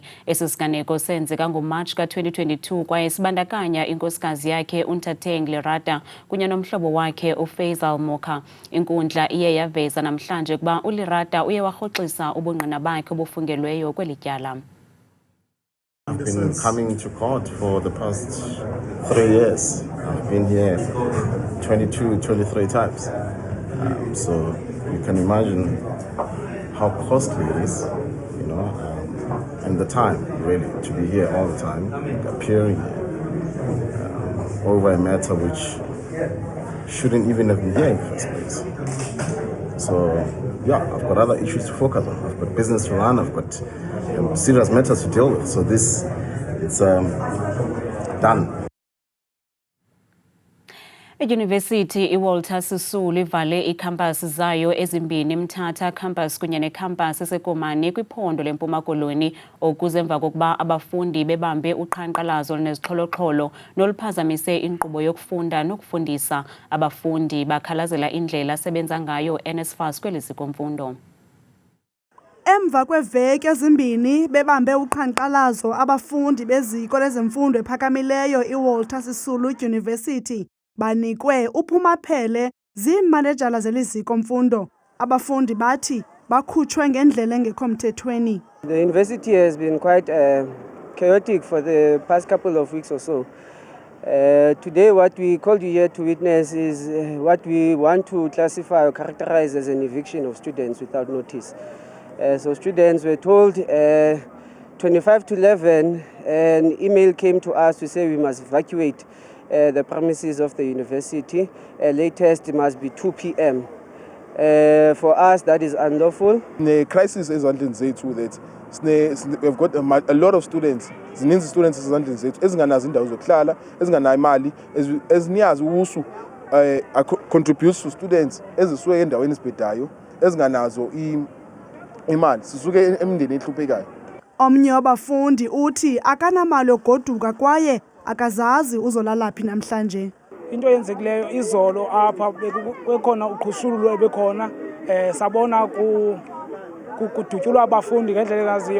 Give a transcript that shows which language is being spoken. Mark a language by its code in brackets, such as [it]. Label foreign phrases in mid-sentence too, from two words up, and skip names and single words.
[xh] Esi siganeko senzeka ngoMatshi ka-2022 kwaye sibandakanya inkosikazi yakhe uNtateng Lerata kunye nomhlobo wakhe uFaisal Moka. Inkundla iye yaveza namhlanje ukuba uLerata uye warhoxisa ubungqina bakhe obufungelweyo kweli tyala. [en] I've been coming to court for the past 3 years. I've been here 23 times. So you can imagine how costly it is, you know, and the time really to be here all the time, appearing over a matter which shouldn't even have been here in the first place. So yeah, I've got other issues to focus on. I've got business to run. I've got serious matters to deal with. So this, it's done. [xh] Idyunivesithi iWalter Sisulu ivale iikhampasi zayo ezimbini, Mthatha campus kunye nekhampasi eseKomani kwiphondo leMpuma Koloni, okuze emva kokuba abafundi bebambe uqhankqalazo nezixholo-xholo noluphazamise inkqubo yokufunda nokufundisa. Abafundi bakhalazela indlela asebenza ngayo NSFAS kweli zikomfundo. Emva kweveki ezimbini bebambe uqhankqalazo abafundi beziko lezemfundo ephakamileyo iWalter Sisulu University banikwe uphumaphele ziimanejala zeliziko mfundo. Abafundi bathi bakhutshwe ngendlela engekho mthethweni. [en] The university has been quite chaotic for the past couple of weeks or so. Today what we called you here to witness is what we want to classify or characterize as an eviction of students without notice. So students were told 25 to 11, an email came to us to say we must evacuate the premises of the university. Latest it must be 2 p.m. For us, that is unlawful. The crisis [xh] is zethu [en] that we've got a lot of students. [xh] Zininzi students ezandleni zethu ezinganazo indawo zokuhlala, ezinganayo imali, eziniyazi usu [en] contributes to students [xh] ezisuke endaweni ezibhedayo, ezinganazo imali. Sisuke emndeni ehluphekayo. Omnye wabafundi uthi akanamali yogoduka kwaye akazazi uzolalaphi namhlanje. Into yenzekileyo izolo apha bekhona uqhushululo ebekhona sabona kudutyulwa abafundi ngendlela engaziyo.